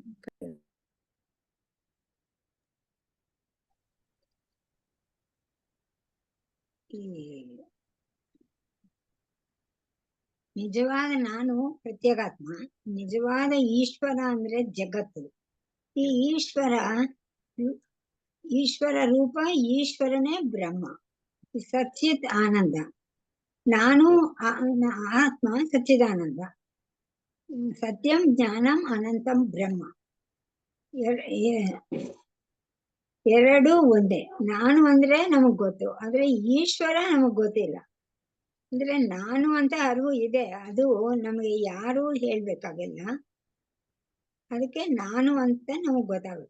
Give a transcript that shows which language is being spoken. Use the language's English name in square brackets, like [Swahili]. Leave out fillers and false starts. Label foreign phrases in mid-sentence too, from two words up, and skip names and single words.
[Kannada] ನಿಜವಾದ ನಾನು ಪ್ರತ್ಯೇಗಾತ್ಮ, ನಿಜವಾದ ಈಶ್ವರ ಅಂದ್ರೆ ಜಗತ್ತು. ಈ ಈಶ್ವರ ರೂಪ, ಈಶ್ವರನೇ ಬ್ರಹ್ಮ, ಸಚ್ಚಿತ್ ಆನಂದ. ನಾನು ಆತ್ಮ ಸಚ್ಚಿದಾನಂದ, [Sanskrit] ಸತ್ಯಂ ಜ್ಞಾನಂ ಅನಂತಂ ಬ್ರಹ್ಮ. [Kannada] ಎರಡೂ ಒಂದೇ. ನಾನು ಅಂದ್ರೆ ನಮಗ್ ಗೊತ್ತು, ಆದ್ರೆ ಈಶ್ವರ ನಮಗ್ ಗೊತ್ತಿಲ್ಲ. ಅಂದ್ರೆ ನಾನು ಅಂತ ಅರಿವು ಇದೆ, ಅದು ನಮಗೆ ಯಾರು ಹೇಳ್ಬೇಕಾಗಿಲ್ಲ. ಅದಕ್ಕೆ ನಾನು ಅಂತ ನಮಗ್ ಗೊತ್ತಾಗುತ್ತೆ.